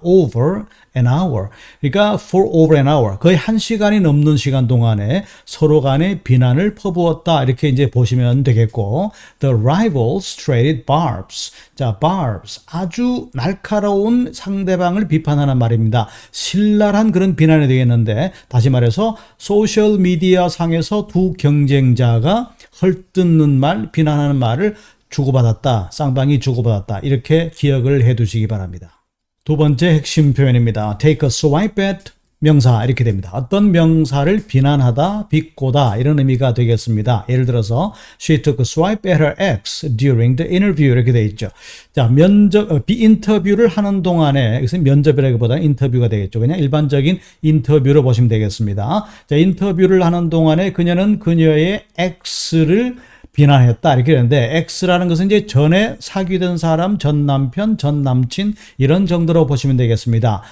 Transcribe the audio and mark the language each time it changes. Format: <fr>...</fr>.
<en>Over an hour,</en> <ko>그러니까</ko> <en>for over an hour,</en> <ko>거의 1시간이 넘는 시간 동안에 서로 간에 비난을 퍼부었다 이렇게 이제 보시면 되겠고,</ko> <en>The rivals traded barbs,</en> <ko>자, barbs, 아주 날카로운 상대방을 비판하는 말입니다. 신랄한 그런 비난이 되겠는데, 다시 말해서 소셜 미디어 상에서 두 경쟁자가 헐뜯는 말, 비난하는 말을 주고받았다, 쌍방이 주고받았다 이렇게 기억을 해 두시기 바랍니다. 두 번째 핵심 표현입니다.</ko> <en>take a swipe at,</en> <ko>명사 이렇게 됩니다. 어떤 명사를 비난하다, 비꼬다 이런 의미가 되겠습니다.</ko> <en>예를 들어서 she took a swipe at her ex during the interview</en> <ko>이렇게 돼 있죠. 자, 인터뷰를 하는 동안에, 여기서 면접이라기보다는 인터뷰가 되겠죠. 그냥 일반적인 인터뷰로 보시면 되겠습니다. 자, 인터뷰를 하는 동안에 그녀는 그녀의 X를 비난했다 이렇게 되는데, X라는 것은 이제 전에 사귀던 사람, 전 남편, 전 남친 이런 정도로 보시면 되겠습니다.</ko>